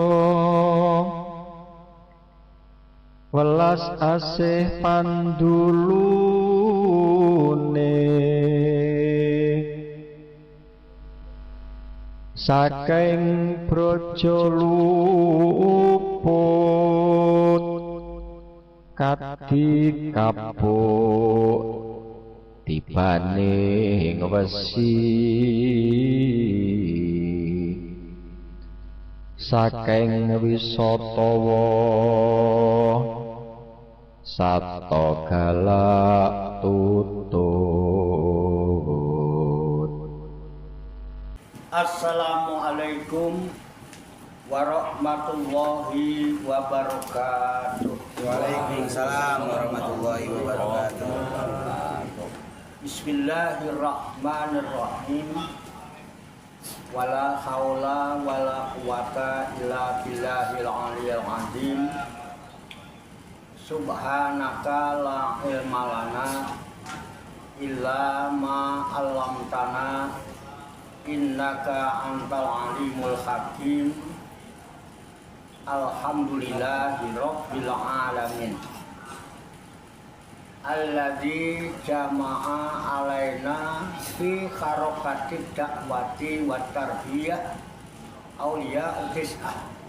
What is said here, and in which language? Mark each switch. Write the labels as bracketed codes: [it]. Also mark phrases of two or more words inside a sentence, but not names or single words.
[jv] welas asih pandulune saking praja luput kadi kapuk tibane wesi saking wisatawa sato galak tutut. [ar] السلام عليكم ورحمة الله وبركاته. وعليكم السلام ورحمة الله وبركاته. بسم الله الرحمن الرحيم. ولا حول ولا قوة إلا بالله العلي العظيم. سبحانك لا علم لنا إلا ما علمتنا إنك أنت العليم الحكيم. الحمد لله رب العالمين الذي جمع علينا في حركة دعوة وتربية أولياء تسعة.